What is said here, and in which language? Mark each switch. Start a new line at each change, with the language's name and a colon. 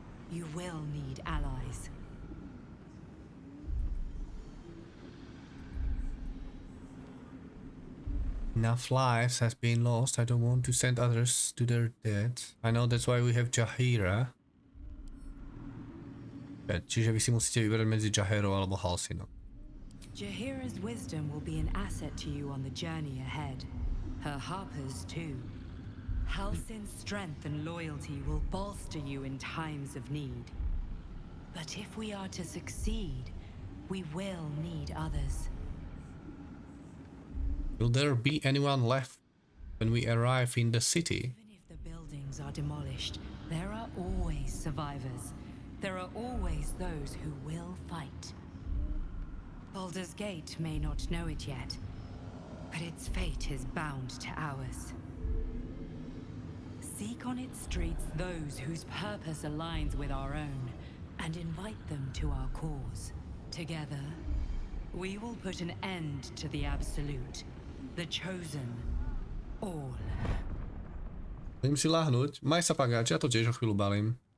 English: You will need allies. Enough lives has been lost. I don't want to send others to their death. I know that's why we have Jaheira.
Slovak: Čiže vy si musíte vyberať medzi Jaheirou alebo Halsinom.
English: Jaheira's wisdom will be an asset to you on the journey ahead. Her harpers too. Halsin's strength and loyalty will bolster you in times of need. But if we are to succeed, we will need others. Will there be anyone left when we arrive in the city? Even if the buildings are demolished, there are always survivors. There are always those who will fight. Baldur's Gate may not know it yet, but its fate is bound to ours. Seek on its streets those whose purpose aligns with our own, and invite them to our cause. Together, we will put an end to the Absolute, the Chosen, all.
Slovak: Idem si láhnuť. Maj sa pagáč, ja to tiež o chvíľu balím.